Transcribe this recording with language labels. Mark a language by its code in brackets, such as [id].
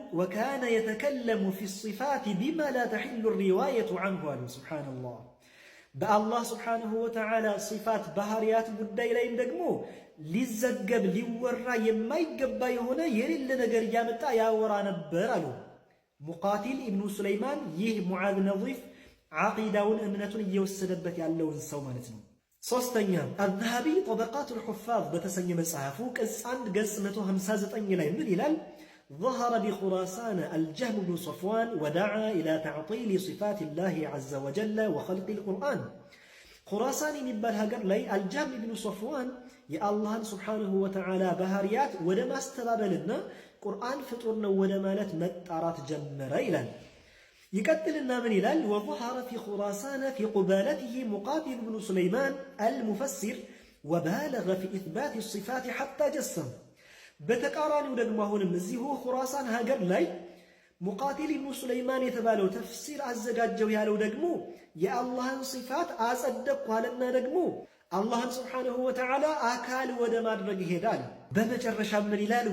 [am] ወካነ የተከለሙ ፊ ሲፋት ቢማ ላ ተሒሉ ሪዋየቱ ዐንሁ አሉ። ሱብሓነላህ በአላህ ስብሓንሁ ወተዓላ ሲፋት ባህርያት ጉዳይ ላይም ደግሞ ሊዘገብ ሊወራ የማይገባ የሆነ የሌለ ነገር እያመጣ ያወራ ነበር አሉ። ሙቃቲል ኢብኑ ሱለይማን ይህ ሙዓዝ ነዚፍ ዓቂዳውን እምነቱን እየወሰደበት ያለውን ሰው ማለት ነው። ሶስተኛ አዝሀቢ ጠበቃቱል ሑፋዝ በተሰኘ መጽሐፉ ቅጽ 1 ገጽ 159 ላይ ምን ይላል? [ar] ظهر بخراسان الجهم بن صفوان ودعا إلى تعطيل صفات الله عز وجل وخلق القرآن. [am] خراسان የሚባል ሀገር ላይ አልጀህም ኢብኑ ሶፍዋን የአላህን ስብሓንሁ ወተዓላ ባህርያት ወደ ማስተባበልና ቁርአን ፍጡር ነው ወደ ማለት መጣራት ጀመረ ይላል። ይቀጥልና ምን ይላል? [ar] وظهر في خراسان في قبالته مقاتل بن سليمان المفسر وبالغ في إثبات الصفات حتى جسم. [am] በተቃራኒው ደግሞ አሁንም እዚሁ ኹራሳን ሀገር ላይ ሙቃቲል ኢብኑ ሱለይማን የተባለው ተፍሲር አዘጋጀው ያለው ደግሞ የአላህን ሲፋት አጸደቅኩ አለና ደግሞ አላህን ስብሓንሁ ወተዓላ አካል ወደ ማድረግ ይሄዳል። በመጨረሻ ምን ይላል?